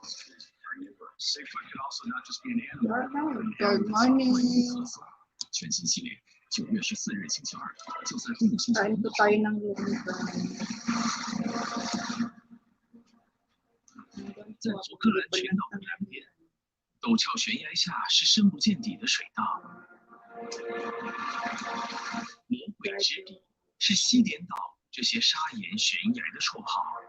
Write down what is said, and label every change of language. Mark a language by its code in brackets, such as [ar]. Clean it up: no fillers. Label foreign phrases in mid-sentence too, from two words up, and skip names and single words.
[en] Good morning. [zh] 全新系列9月14日星期二，就在动物星球。 [tl] Kain po tayo ng lumipan. [zh] 在福克兰群岛南边，陡峭悬崖下是深不见底的水道。魔鬼之笔是西点岛这些砂岩悬崖的绰号。